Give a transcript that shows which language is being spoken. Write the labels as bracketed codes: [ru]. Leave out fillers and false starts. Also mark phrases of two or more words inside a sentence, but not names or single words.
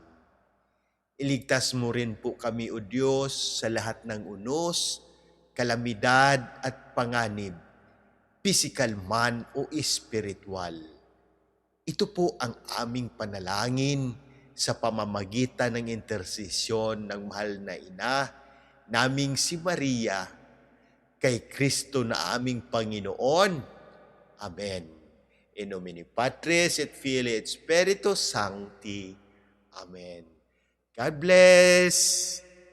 [tl] Iligtas mo rin po kami, O Diyos, sa lahat ng unos, kalamidad at panganib, pisikal man o espiritual. Ito po ang aming panalangin sa pamamagitan ng intersesyon ng mahal na ina, naming si Maria, kay Kristo na aming Panginoon. Amen. [la] In nomine Patris et Filii et Spiritus Sancti. [en] Amen. God bless.